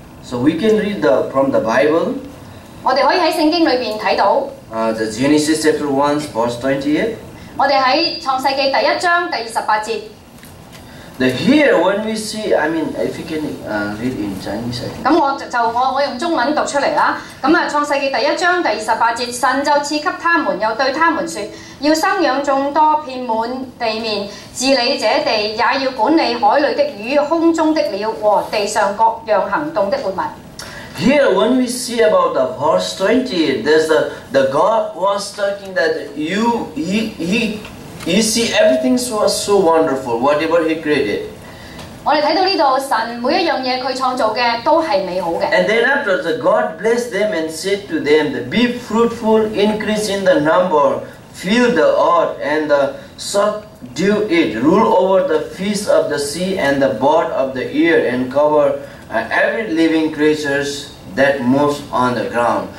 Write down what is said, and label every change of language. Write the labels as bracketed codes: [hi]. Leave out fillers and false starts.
[en] So we can read from the Bible. [yue] 我哋可以喺聖經裏邊睇到。 [en] The Genesis chapter 1 verse 28. [yue] 我哋喺創世記第1章第28節。 [en] Here when we see, I mean, if you can read in Chinese. [yue] 咁我用中文讀出嚟啦。創世記第1章第28節，神就賜給他們，又對他們說：要生養眾多，遍滿地面，治理這地，也要管理海裏的魚、空中的鳥和地上各樣行動的活物。 [en] Here, when we see about the verse 28, there's the God was talking that you see everything was so wonderful, whatever He created. [yue] 我哋睇到呢度，神每一樣嘢佢創造嘅都係美好嘅。 [en] And then after the God blessed them and said to them, "Be fruitful, increase in the number, fill the earth and subdue it, rule over the fish of the sea and the bird of the air, and cover every living creatures that moves on the ground."